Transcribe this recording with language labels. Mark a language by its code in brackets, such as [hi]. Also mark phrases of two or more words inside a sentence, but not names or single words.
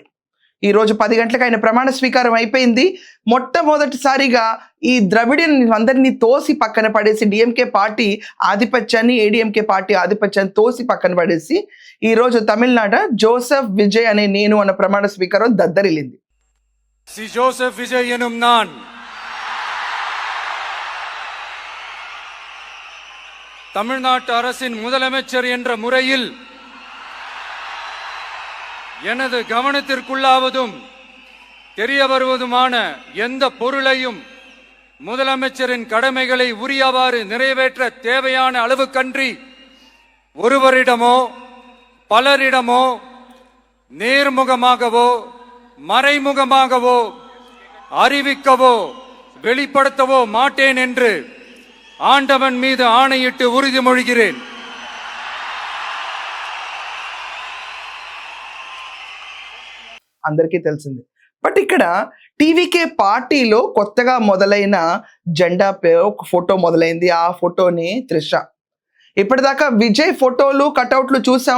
[te] ఈ రోజు 10 గంటలకు ఆయన ప్రమాణ స్వీకారం అయిపోయింది. మొట్టమొదటిసారిగా ఈ ద్రవిడియన్ అందరినీ తోసి పక్కన పడేసి డిఎంకే పార్టీ ఆధిపత్యాన్ని, ఏడిఎంకే పార్టీ ఆధిపత్యాన్ని తోసి పక్కన పడేసి ఈ రోజు తమిళనాడు జోసెఫ్ విజయ్ అనే నేను అన్న ప్రమాణ స్వీకారం దద్దరిల్లింది. [ta] சி ஜோசப் விஜய் எனும் நான் தமிழ்நாட்டு அரசின் முதலமைச்சர் என்ற முறையில் எனது கவனத்திற்குள்ளாவதும் தெரிய வருவதுமான எந்த பொருளையும் முதலமைச்சரின் கடமைகளை உரியவாறு நிறைவேற்ற தேவையான அளவுக்கன்றி ஒருவரிடமோ பலரிடமோ நேர்முகமாகவோ மறைமுகமாகவோ அறிவிக்கவோ வெளிப்படுத்தவோ மாட்டேன் என்று ஆண்டவன் மீது ஆணையிட்டு உறுதிமொழிகிறேன். [te] అందరికీ తెలిసింది. బట్ ఇక్కడ టీవీకే పార్టీలో కొత్తగా మొదలైన జెండా ఒక ఫోటో మొదలైంది. ఆ ఫోటోని త్రిష. ఇప్పటిదాకా విజయ్ ఫోటోలు కటౌట్లు చూసాం.